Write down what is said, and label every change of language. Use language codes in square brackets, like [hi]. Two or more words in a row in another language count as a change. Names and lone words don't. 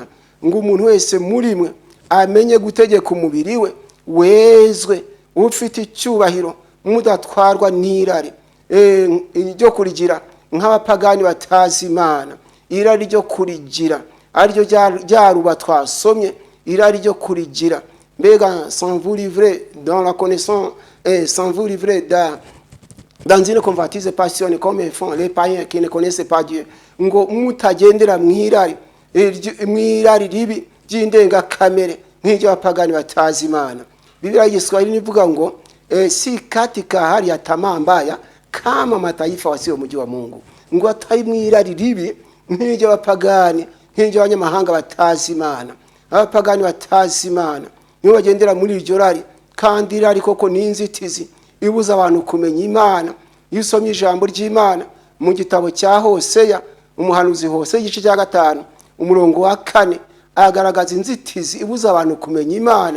[rw] Ngo umuntu wese muri mwe amenye gutegeka umubiri we, wezwe ufite icyubahiro, mudatwarwa n'irari ryo kurigira nk'abapagani batazi Imana. Irari ryo kurigira ariryo ryaruba twasomye, irari ryo kurigira. [fr] Mbega sans vous livrer dans la connaissance, sans vous livrer dans une convoitise passionnée comme font les païens qui ne connaissent pas Dieu, [rw] ngo mutagendera mwirari ribi ry'indengakamere nk'iryo abapagani batazi Imana. [sw] Biblia ya Kiswahili [rw] nivuga ngo [sw] si katika hali ya tamaa mbaya kama mataifa wasio mji wa Mungu, [rw] ngo atari mwirari ribi nk'iryo abapagani, nk'iryo abanyamahanga batazi Imana. Abapagani batazi Imana nibo bagendera muri iryo rari, kandi irari koko ni inzitizi ibuza abantu kumenya Imana. Iyo usomye ijambo ry'Imana mu gitabo cya Hoseya, umuhanuzi Hoseya igice cya 5 umurongo wa 4, agaragaza inzitizi ibuza abantu kumenya Imana.